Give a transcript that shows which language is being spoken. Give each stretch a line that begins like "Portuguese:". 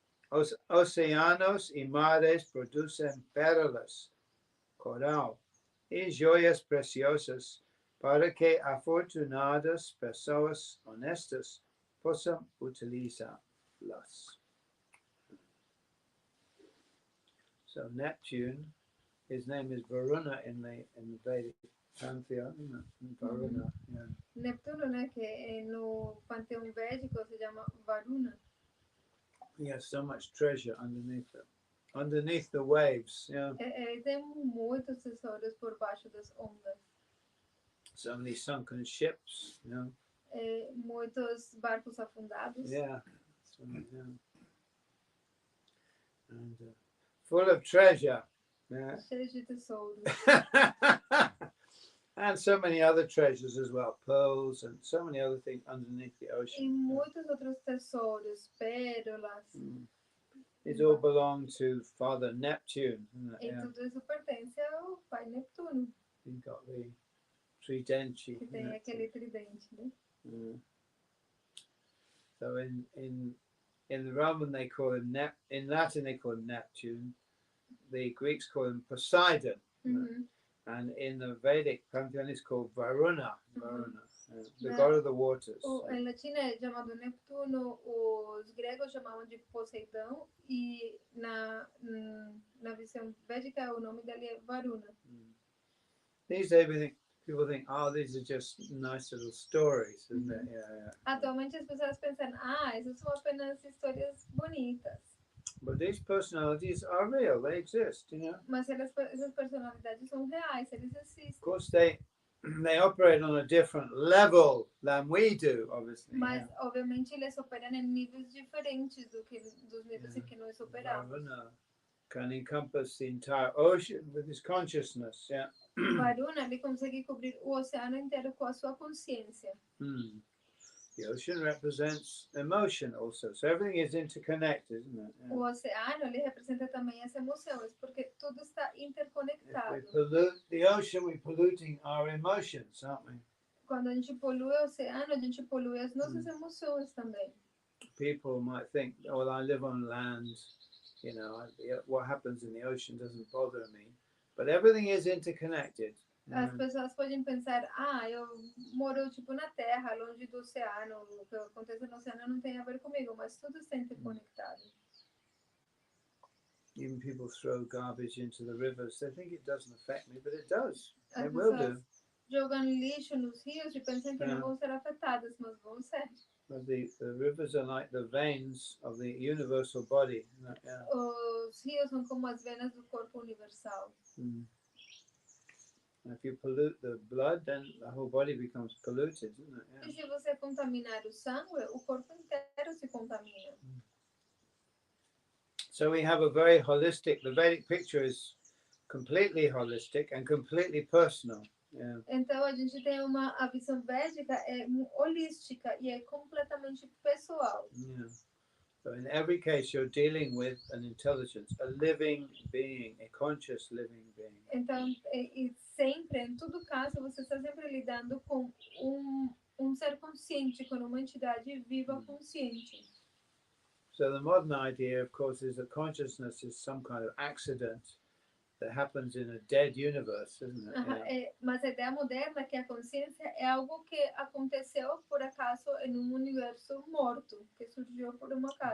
Portuguese: Os oceanos e mares produzem pérolas, coral e joias preciosas para que afortunadas pessoas honestas possam utilizá-las.
English: So Neptune, his name is Varuna in the Vedic pantheon, Varuna. Yeah.
Portuguese: Neptuno, né, que no panteão védico se chama Varuna.
English: He has so much treasure underneath the waves. Yeah.
Portuguese: Ele tem muitos tesouros por baixo das ondas.
English: So many sunken ships. You know.
Portuguese: Muitos barcos afundados.
English: Yeah. So, yeah. And full of treasure. Yeah.
Portuguese: Cheio de tesouros.
English: And so many other treasures as well, pearls and so many other things underneath the ocean.
Portuguese: E muitos outros tesouros, pérolas.
English: It all belong to Father Neptune.
Portuguese: E tudo isso pertence ao Pai Neptuno.
English: He got the tridente.
Portuguese: Que tem aquele tridente, né?
English: So in the Roman they call him in Latin they call him Neptune. The Greeks call him Poseidon. And in the Vedic pantheon it's called Varuna. The god of the waters.
Portuguese: Em latim é chamado Neptuno, os gregos chamavam de Poseidão e na visão védica o nome dele é Varuna.
English: These days people think, oh, these are just nice little stories, isn't it? Yeah.
Portuguese: Atualmente as pessoas pensam, essas são apenas histórias bonitas.
English: But these personalities are real, they exist, you know.
Portuguese: Mas essas personalidades são reais, eles existem.
English: Of course they operate on a different level than we do, obviously.
Portuguese: Mas obviamente eles operam em níveis diferentes dos níveis em que nós operamos.
English: Varuna can encompass the entire ocean with his consciousness, yeah.
Portuguese: Varuna, ele consegue cobrir o oceano inteiro com a sua consciência.
English: The ocean represents emotion also, so everything is interconnected, isn't it? Yeah.
Portuguese: O oceano, ele representa também as emoções, porque tudo está interconectado.
English: If we pollute the ocean, we're polluting our emotions, aren't we?
Portuguese: Quando a gente polui o oceano, a gente polui as nossas emoções também.
English: People might think, oh, well, I live on land, you know, what happens in the ocean doesn't bother me. But everything is interconnected.
Portuguese: As pessoas podem pensar, eu moro tipo na terra, longe do oceano, o que acontece no oceano não tem a ver comigo, mas tudo está interconectado.
English: Even people throw garbage into the rivers, they think it doesn't affect me, but it does. It will do.
Portuguese: Jogam lixo nos rios e pensam que não vão ser afetadas, mas vão ser.
English: But the rivers are like the veins of the universal body. Yeah.
Portuguese: Os rios são como as venas do corpo universal.
English: If you pollute the blood, then the whole body becomes polluted, isn't it? Yeah.
Portuguese: E se você contaminar o sangue, o corpo inteiro se contamina.
English: So we have a very holistic, the Vedic picture is completely holistic and completely personal. Yeah.
Portuguese: Então a gente tem a visão védica holística e é completamente pessoal.
English: Yeah. So in every case you're dealing with an intelligence, a living being, a conscious living being.
Portuguese: Então, sempre, em todo caso, você está sempre lidando com ser consciente, com uma entidade viva consciente.
English: So the modern idea, of course, is that consciousness is some kind of accident that happens in a dead universe, isn't it? Yeah.
Portuguese: Mas a ideia moderna é que a consciência é algo que aconteceu por acaso em universo morto, que surgiu por um acaso.